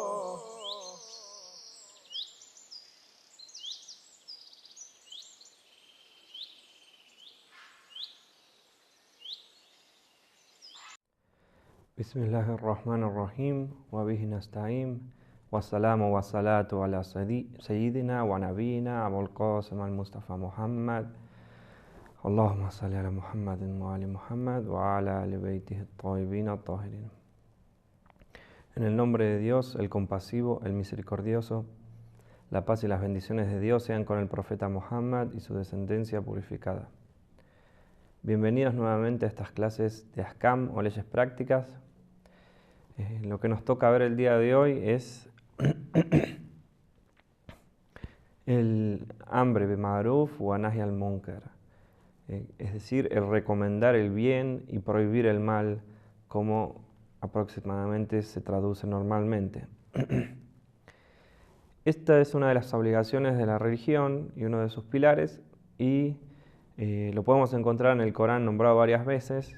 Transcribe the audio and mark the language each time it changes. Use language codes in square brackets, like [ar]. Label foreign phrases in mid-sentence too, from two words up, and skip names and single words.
[ar] بسم الله الرحمن الرحيم وبه نستعين والسلام والصلاة على سيدنا ونبينا أبو القاسم المصطفى محمد اللهم صل على محمد وعلى محمد وعلى آل بيته الطيبين الطاهرين. [es] En el nombre de Dios, el compasivo, el misericordioso, la paz y las bendiciones de Dios sean con el profeta Muhammad y su descendencia purificada. Bienvenidos nuevamente a estas clases de Ahkam o leyes prácticas. Lo que nos toca ver el día de hoy es el [ar] أمر بالمعروف ونهي المنكر, [es] es decir, el recomendar el bien y prohibir el mal, como aproximadamente se traduce normalmente. Esta es una de las obligaciones de la religión y uno de sus pilares, y lo podemos encontrar en el Corán nombrado varias veces.